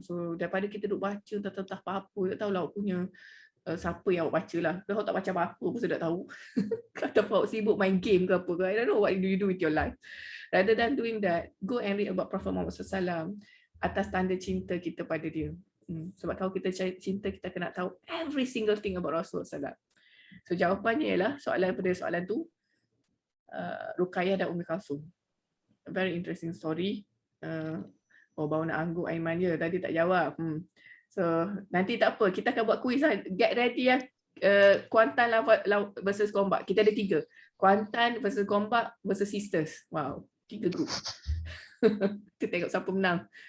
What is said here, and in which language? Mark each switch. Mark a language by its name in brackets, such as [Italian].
[Malay] So daripada kita duk baca tak apa-apa, tak tahulah awak punya siapa yang awak baca lah. Kalau tak baca apa-apa pun saya tak tahu. Kata awak sibuk main game ke apa ke, [English] I don't know what do you do with your life. Rather than doing that, go and read about Prophet Muhammad SAW [Malay] atas tanda cinta kita pada dia. Sebab kalau kita cinta, kita kena tahu [English] every single thing about Rasulullah SAW. [Malay] So jawapannya ialah soalan pada soalan tu, Ruqayyah dan Ummi Kalsum. [English] A very interesting story. [Malay] Baru nak angguk Aiman je, tadi tak jawab. So nanti tak apa, kita akan buat kuis lah. [English] Get ready [Malay] lah Kuantan versus Gombak. Kita ada 3. Kuantan versus Gombak versus Sisters. Wow, 3 grup. Kita tengok siapa menang.